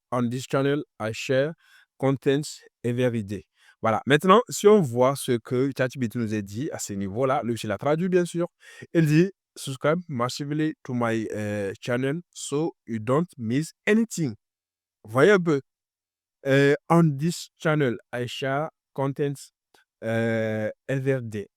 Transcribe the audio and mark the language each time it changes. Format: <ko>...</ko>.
<en>On this channel, I share content every day.</en> <fr>Voilà. Maintenant, si on voit ce que ChatGPT nous a dit à ce niveau-là, lui, je l'ai traduit, bien sûr. Il dit</fr> <en>subscribe massively to my channel so you don't miss anything.</en> <fr>Voyez un peu.</fr> <en>On this channel, I share content every day.</en>